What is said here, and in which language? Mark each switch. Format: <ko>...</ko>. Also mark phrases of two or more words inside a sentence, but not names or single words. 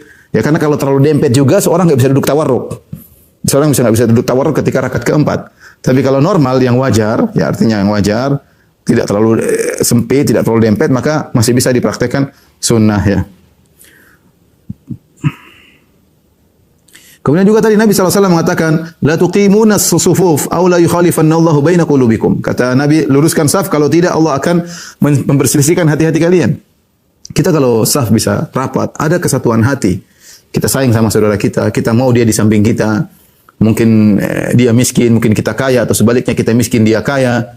<id>Ya, karena kalau terlalu dempet juga seorang nggak bisa duduk tawarruk. Seorang nggak bisa duduk tawarruk ketika rakaat keempat. Tapi kalau normal yang wajar, ya artinya yang wajar, tidak terlalu sempit, tidak terlalu dempet, maka masih bisa dipraktekkan sunnah, ya. Kemudian juga tadi Nabi SAW mengatakan,</id> <ar>لا تقيمون الصفوف أو لا يخالفن الله بين قلوبكم.</ar> <id>Kata Nabi, luruskan saf, kalau tidak Allah akan memperselisihkan hati-hati kalian. Kita kalau saf bisa rapat, ada kesatuan hati. Kita sayang sama saudara kita mau dia di samping kita. Mungkin dia miskin, mungkin kita kaya, atau sebaliknya kita miskin, dia kaya.</id>